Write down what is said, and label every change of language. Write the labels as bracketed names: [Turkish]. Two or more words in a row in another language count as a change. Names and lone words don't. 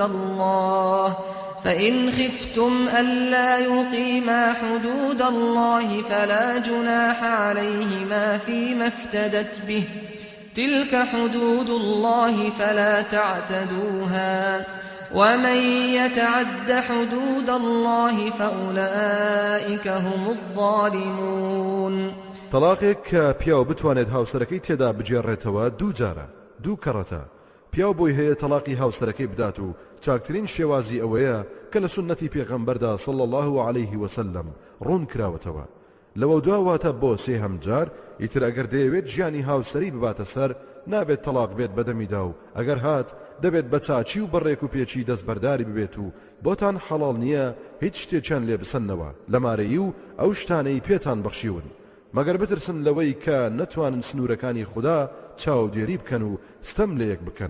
[Arabic] الله فإن خفتم ألا يقيما حدود الله فلا جناح عليهما فيما افتدت به تلك حدود الله فلا تعتدوها ومن يتعد حدود الله فأولئك هم الظالمون. [Central Kurdish] طلاقێک کە پیاو بتوانێت هاوسەرەکەی تێدا بجێڕێتەوە 2 جارە 2 کەڕەتە. پیاو بۆی هەیە تەلاقی هاوسەرەکەی بدات و چاکترین شێوازی ئەوەیە کە لە سنەتی پێغەمبەردا [Arabic] صلی الله عليه وسلم [Central Kurdish] ڕوون کراوەتەوە. لەوە دواواتە بۆ 3 جار ئیتر ئەگەر دەیەوێت ژیانی هاوسەری بباتە سەر نابێت تەلاق بێت بەدەمیدا و ئەگەر هات دەبێت بە چاچی و بەڕێک و پێچی دەستبەرداری ببێت و بۆتان حەڵال نییە هیچ شتێکیان لێ بسەنەوە لە مارەیی و ئەو شتانەی پێتان بەخشیون مەگەر بترسن لەوەی کە نەتوانن سنوورەکانی خوددا چاودێری بکەن و ستەم لە یەک بکەن.